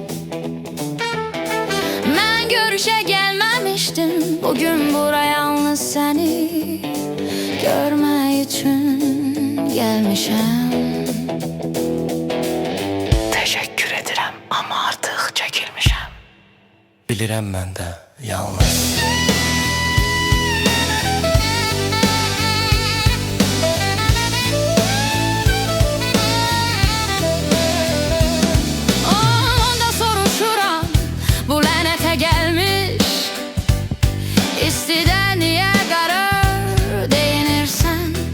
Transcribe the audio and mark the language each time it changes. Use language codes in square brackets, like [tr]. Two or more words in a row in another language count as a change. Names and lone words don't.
[tr] Ben görüşe gelmemiştim. Bugün buraya yalnız seni görmek için gelmişim. Teşekkür ederim ama artık çekilmişim. [az] Bilirəm mən də yalnız. Onda soruşuram, bu lənətə gəlmiş İstidə niyə qarar deyinirsən?